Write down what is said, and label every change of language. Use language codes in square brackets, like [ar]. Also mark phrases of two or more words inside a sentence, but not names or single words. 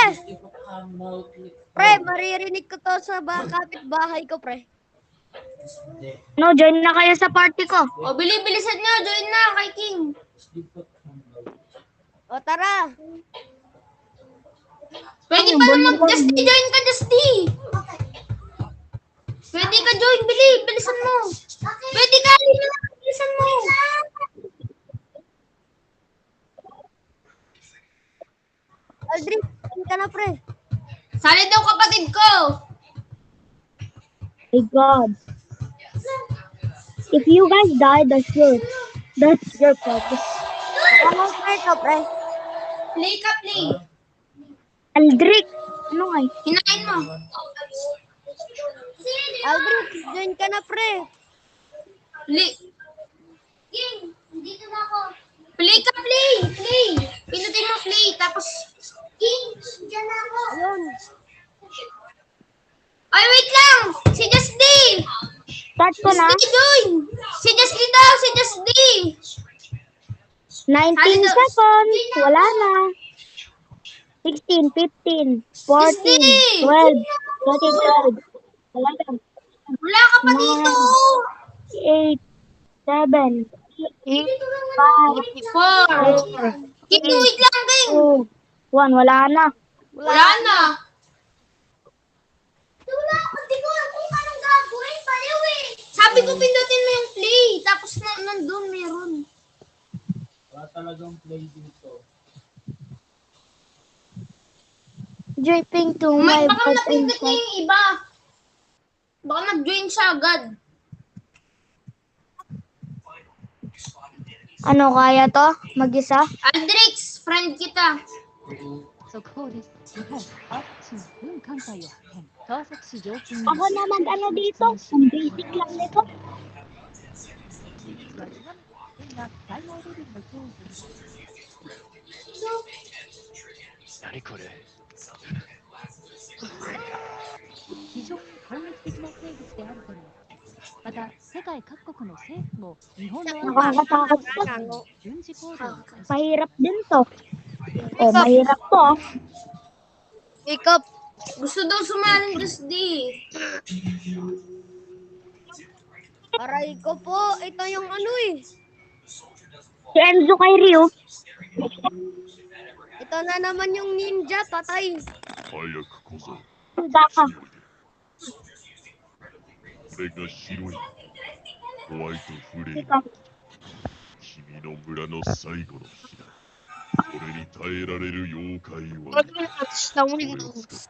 [tl] Pre, maririnig ko to sa kapitbahay ko, pre. No, join na kayo sa party ko. O, bilisan nyo. Join na kay King. O, tara. Pwede Ano, pa bon- naman. Just join ka, Just Pwede ka join. Bilisan mo. Pwede ka. Bilisan mo. Aldrin, saan ka na, pre? Sali daw kapatid ko. [en] My God. If you guys die, that's your problem. [tl] Anong pre ka, pre? Play ka, play. Aldric! Ano nga? Hinain mo. Aldrin, join ka na, pre. Play. King, dito na ako. Play ka, play. Pinutin mo play. Tapos, King, dyan na ako. Ayun. Ay, wait lang. Si Just D. Start ko na. Just D, join. Si Just D daw. Si Just D. 19 Halito. seconds. Wala na. 16, 15, 14, 12, 13, 12. Wala na. Wala ka pa dito. 8, 7, 5, 4. King, wait lang, King. 2, 1. Wala na. Wala na. Wala, hindi ko alam kung anong gagawin. Paliw eh. Sabi ko, pindutin mo yung play. Tapos nandun meron. Wala talagang play dito. [en] Dripping to my [tl] Baka [en] butt [tl] napindot niya [en] inside. [tl] yung iba. Baka nag-join siya agad. Ano kaya to? Mag-isa? Aldrix, friend kita. [ja] 速報です。日本ワクチン分艦隊を派遣。川崎市上空に [tl] Ako naman ano dito? Ang basic lang nito. [ja] は極めて危険な最大レベルの脅威です。何これ非常に攻撃的な生物であるというまた世界各国の政府も日本の [tl] Nakakatakot to. [ja] の軍事行動に関し [tl] Mahirap din to. Oh, mahirap to. Ikaw, Gusto daw sumaling Just D. aray ko po. Ito yung ano eh. Si Enzo kay Ryu. Ito na naman yung ninja, patay. [ja] 早く小僧 [tl] Handa ka. [ja] これが白いホワイトフレーム [tl] Ikaw. [ja] 君の村の最後の日だこれに耐えられる妖怪はこれを使っ